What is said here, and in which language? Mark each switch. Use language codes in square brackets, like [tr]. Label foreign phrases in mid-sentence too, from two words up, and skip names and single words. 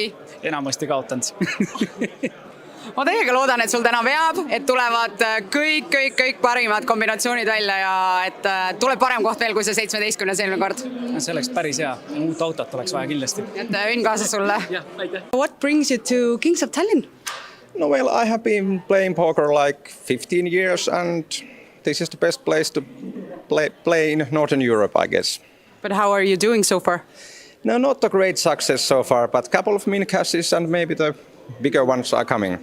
[et] Enamasti kaotanud. Ma täiega loodan, et sul täna veab, et tulevad kõik parimad kombinatsioonid välja ja et tuleb parem koht veel kui see 17 eelmine kord. See oleks päris hea. Uut autot oleks vaja kindlasti. Et õnn kaasa sulle. Jah, aitäh. [en] What brings you to Kings of Tallinn? No, well, I have been playing poker like 15 years and this is the best place to play in Northern Europe, I guess. But how are you doing so far? No, not a great success so far, but a couple of min cashes and maybe the bigger ones are coming.